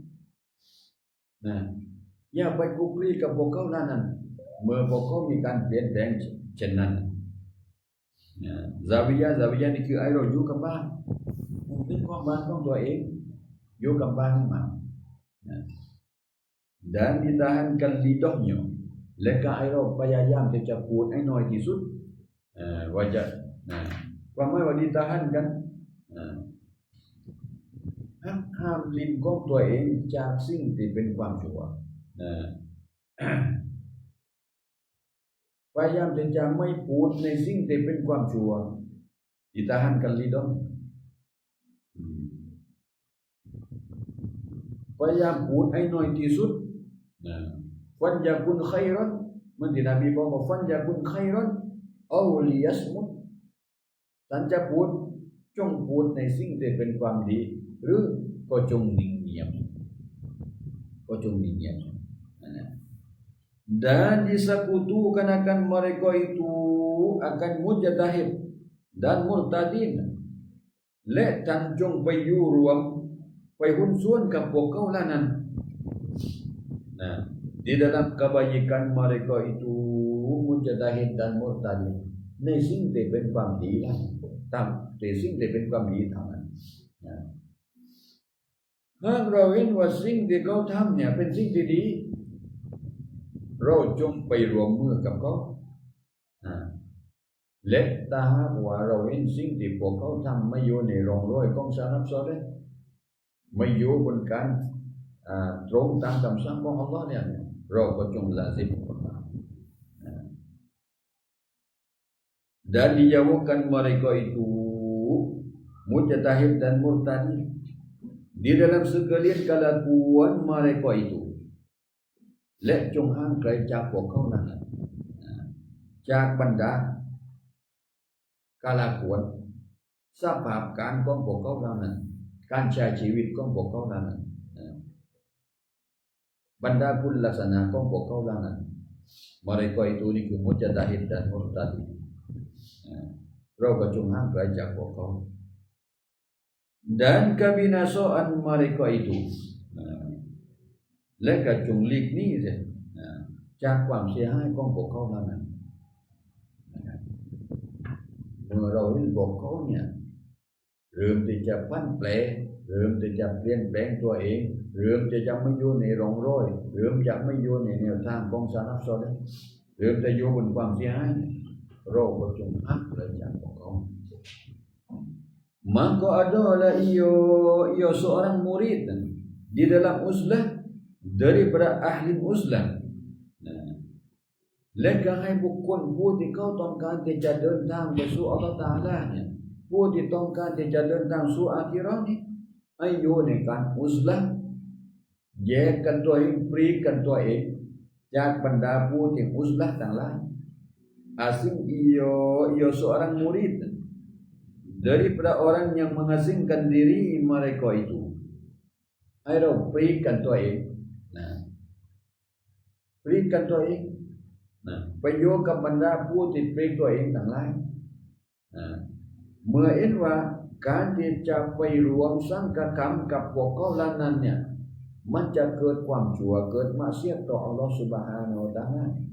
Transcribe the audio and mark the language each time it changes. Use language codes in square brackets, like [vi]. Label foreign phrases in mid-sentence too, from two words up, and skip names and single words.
[th] อย่าไปคุกคีกับพวกเขานั้นเมื่อพวกเขามีการเปลี่ยนแปลงเช่นนั้นซาวิยะนี่คือไอ้เราอยู่กับบ้านเป็นของบ้านของตัวเองอยู่กับบ้านให้มัน [ms] dan ditahankan lidahnya [th] และก็ไอ้เราพยายามที่จะพูดให้น้อยที่สุดwajahความหมายว่า ditahankan ห้ามลิ้นของตัวเองจากสิ่งที่เป็นความชั่วพยายามที่จะไม่พูดในสิ่งที่เป็นความชั่ว [ms] ditahankan lidah [th] พยายามพูดให้น้อยที่สุดนะ [ar] فليقل خيرا [th] มันที่นบีบอกว่า [ar] فليقل خيرا أو ليصمت [th] ท่านจะพูดจงพูดในสิ่งที่เป็นความดีหรือก็จงนิ่งเงียบก็จงนิ่งเงียบ [ms] dan disekutukan akan mereka itu akan mujtahid dan murtadin [th] และท่านจงไปอยู่รวมไปหุ้น ส่วนกับพวกเขาเหล่านั้นนะ [ms] di dalam kebaikan mereka itu mujtahid dan murtadin [th] ในสิ่งที่เป็นความดีละตามในสิ่งที่เป็นความดีเท่านั้นนะหากเราเห็นว่าสิ่งที่เขาทำเนี่ยเป็นสิ่งที่ดีเราจงไปรวมมือกับเขา และถ้าหากว่าเราเห็นสิ่งที่พวกเขาทำไม่อยู่ในร่องรอยของสารับซอเลห์ไม่อยู่บนการตรงตามคำสั่งของอัลลอฮ์เนี่ยเราก็จงละสิบ [ms] dan dijauhkan mereka itu [th] mujtahid dan murtadin di dalam sekalian kelakuan mereka itu และจงห่างไกลจากพวกเขานั้นจากบรรดากาลากวนสภาพการของพวกเขานั้นการใช้ชีวิตของพวกเขานั้น บรรดาคุณลักษณะของพวกเขานั้น [ms] mereka itu [th] นี่คือ [ms] mujtahid dan murtadin [th] เราก็จงห่างไกลจากพวกเขา [ms] dan kebinasaan mereka itu [th] และก็จงหลีกหนีเสียจากความเสียหายของพวกเขานั้นเมื่อเราเห็นพวกเขาเนี่ยเริ่มที่จะพันแปรเริ่มที่จะเปลี่ยนแปลงตัวเองเริ่มที่จะไม่อยู่ในร่องรอยเริ่มจะไม่อยู่ในแนวทางของสารับซอเลห์เริ่มจะอยู่บนความเสียหายเราก็จงหักเลยจากพวกเขา [ms] maka adalah ia seorang murid di dalam uzlah daripada ahli uzlah [th] และก็ให้บุคคลผู้ที่เขาต้องการที่จะเดินทางไป สู่อัลเลาะห์ตะอาลาเนี่ยผู้ที่ต้องการที่จะเดินทางสู่อาคิเราะห์นี่ให้อยู่ ในการอุซละห์แยกกันตัวเองปลีกกันตัวเองจากบรรดาผู้ที่อุซละห์ทั้งหลาย [ms] asing ia seorang murid daripada orang yang mengasingkan diri mereka itu [th] ให้เราปลีกกันตัวเองนะปลีกกันตัวเองไปโยกับบรรดาผู้ที่ปลีกตัวเองทั้งหลาย เมื่อเห็นว่าการที่จะไปรวมสังฆกรรมกับพวกเขาเหล่านั้นเนี่ยมันจะเกิดความชั่วเกิดมาเสียต่ออัลลอฮฺ [ar] سبحانه وتعالى